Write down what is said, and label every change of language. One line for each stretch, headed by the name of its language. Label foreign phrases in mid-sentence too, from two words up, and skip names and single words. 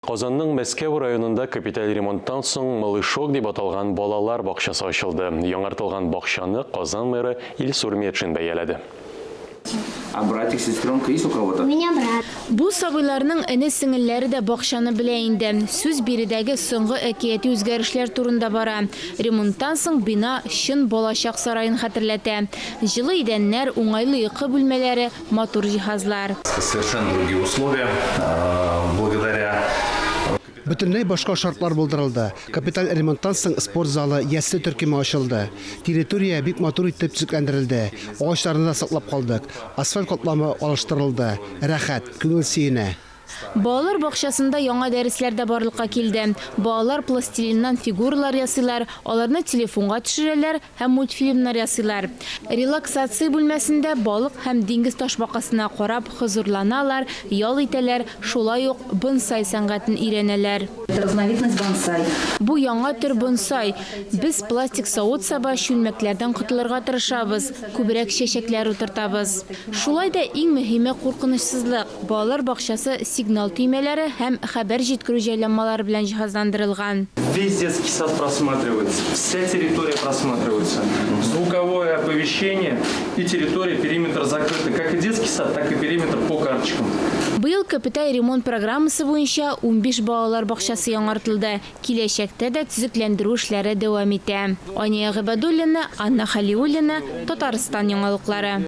Tatar: Казанның Мәскәү районында капиталь ремонттан соң Малышок дип аталган балалар бакчасы ачылды. Яңартылган бакчаны Казан мэры Илсур Метшин бәяләде.
Russian: А братик, сестренка есть у кого-то? У меня брат.
Tatar: Бу сабыйларның эне-сеңелләре дә бакчаны белә инде. Сүз биредәге соңгы әкияти үзгәрешләр турында бара. Ремонттан соң бина чын балачак сарайын хәтерләтә. Җылы идәннәр, уңайлы йокы бүлмәләре, матур җиһазлар.
Russian: Совершенно другие условия. Благодаря
Tatar: Бөтенләй башка шартлар булдырылды. Капиталь ремонттан соң спорт залы, яслы төркеме ачылды. Территория бик матур итеп төзекләндерелде. Агачларны да саклап калдык. Асфальт катламы алыштырылды. Рәхәт, күңел сөенә. Балалар бакчасында яңа дәресләр дә барлыкка килде. Балалар пластилиннан фигуралар ясыйлар, аларны телефонга төшерәләр һәм мультфильмнар ясыйлар. Релаксация бүлмәсендә балык һәм диңгез ташбакасына карап хозурланалар, ял итәләр, шулай ук бонсай сәнгатен өйрәнәләр.
Russian: Это разновидность бонсай.
Tatar: Бу яңа төр бонсай. Без пластик савыт-саба чүлмәкләрдән котылырга тырышабыз, күбрәк чәчәкләр утыртабыз. Шулай да иң мөһиме куркынычсызлык. Балалар бакчасы сигнал төймәләре һәм хәбәр җиткерү җайланмалары белән җиһазландырылган.
Russian: Весь детский сад просматривается, вся территория просматривается. Звуковое оповещение и территория, периметр закрыты. Как и детский сад, так и периметр по карточкам.
Tatar: Быел капиталь ремонт программасы буенча 15 балалар бакчасы яңартылды. Киләчәктә дә төзекләндерү эшләре дәвам итә. Ания Габадуллина, Анна Халиуллина, Татарстан яңалыклары.